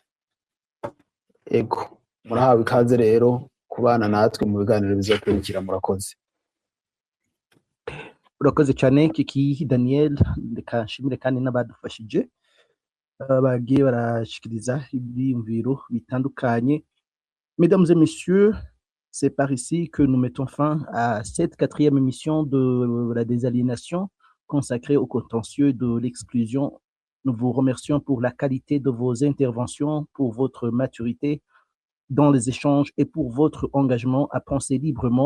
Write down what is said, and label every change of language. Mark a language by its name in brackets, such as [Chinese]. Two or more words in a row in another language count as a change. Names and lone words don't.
[Rundi] Ego, murahawe ikaze rero kubana natwe mu biganiro bizokurikira. Murakoze. Urakoze cyane Kiki Daniel, reka nshimire kandi n'abadufashije bagiye barashikiriza ibyiyumviro bitandukanye. [French] Mesdames et messieurs, c'est par ici que nous mettons fin à cette 4e émission de la désaliénation consacrée au contentieux de l'exclusion. Nous vous remercions pour la qualité de vos interventions, pour votre maturité dans les échanges et pour votre engagement à penser librement.